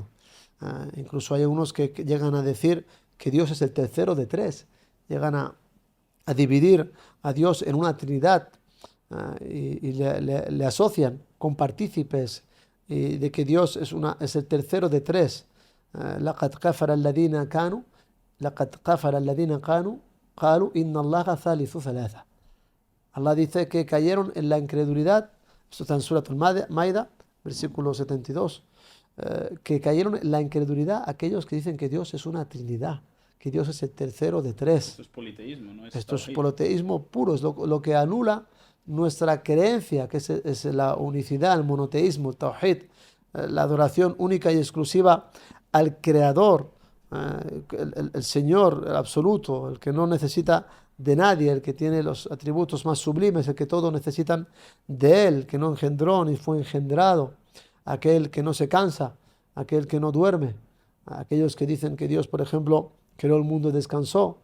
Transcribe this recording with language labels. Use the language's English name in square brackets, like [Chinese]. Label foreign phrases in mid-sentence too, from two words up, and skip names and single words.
[Spanish] Incluso hay unos que llegan a decir que Dios es el tercero de tres. Llegan a dividir a Dios en una trinidad y le asocian con partícipes de que Dios es el tercero de tres. [Arabic] لقد كفر الذين قالوا إن الله ثالث ثلاثة. [Spanish] Allah dice que cayeron en la incredulidad Esto está en Surat al-Maida, versículo 72, que cayeron en la incredulidad aquellos que dicen que Dios es una Trinidad, que Dios es el tercero de tres. Esto es politeísmo, no es Esto es tawhid. politeísmo puro, es lo que anula nuestra creencia, que es la unicidad, el monoteísmo, el tawhid, la adoración única y exclusiva al Creador, el Señor, el absoluto, el que no necesita de nadie, el que tiene los atributos más sublimes, el que todos necesitan de Él, que no engendró ni fue engendrado, aquel que no se cansa, aquel que no duerme, aquellos que dicen que Dios, por ejemplo, creó el mundo y descansó.